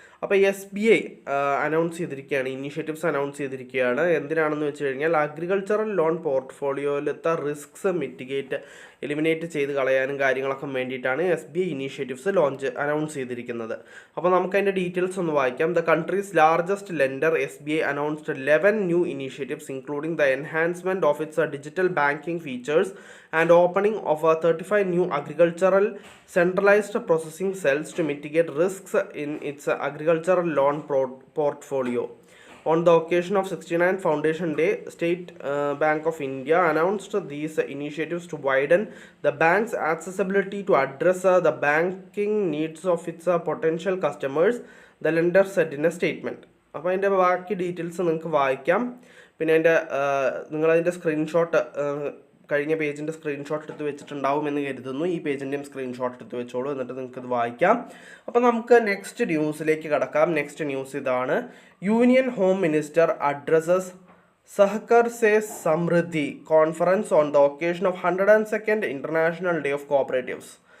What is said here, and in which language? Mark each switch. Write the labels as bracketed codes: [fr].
[ml] അപ്പോൾ SBI announce ചെയ്തിരിക്കുകയാണ്, initiatives announce ചെയ്തിരിക്കുകയാണ്. എന്തിനാണെന്ന് വെച്ച് കഴിഞ്ഞാൽ അഗ്രികൾച്ചറൽ ലോൺ പോർട്ട്ഫോളിയോയിലത്തെ റിസ്ക്സ് എലിമിനേറ്റ് ചെയ്ത് കളയാനും കാര്യങ്ങളൊക്കെ വേണ്ടിയിട്ടാണ് SBI ഇനീഷ്യേറ്റീവ്സ് അനൗൺസ് ചെയ്തിരിക്കുന്നത്. അപ്പോൾ നമുക്കതിൻ്റെ ഡീറ്റെയിൽസ് ഒന്ന് വായിക്കാം. [en] The country's largest lender SBI announced 11 new initiatives including the enhancement of its digital banking features and opening of 35 new agricultural centralized processing cells to mitigate risks in its agricultural loan portfolio. On the occasion of 69th Foundation Day, State Bank of India announced these initiatives to widen the bank's accessibility to address the banking needs of its potential customers, the lender said in a statement. [ml] അപ്പോൾ അതിൻ്റെ ബാക്കി details നിങ്ങൾക്ക് വായിക്കാം. പിന്നെ നിങ്ങളതിൻ്റെ screenshot കഴിഞ്ഞ പേജിൻ്റെ screenshot എടുത്ത് വെച്ചിട്ടുണ്ടാവുമെന്ന് കരുതുന്നു. ഈ പേജിൻ്റെയും സ്ക്രീൻഷോട്ട് എടുത്ത് വെച്ചോളൂ, എന്നിട്ട് നിങ്ങൾക്കിത് വായിക്കാം. അപ്പോൾ നമുക്ക് നെക്സ്റ്റ് ന്യൂസിലേക്ക് കടക്കാം. [en] next news [ml] ഇതാണ്: [en] Union home minister addresses Sahakar se Samriddhi conference on the occasion of 102nd international day of cooperatives.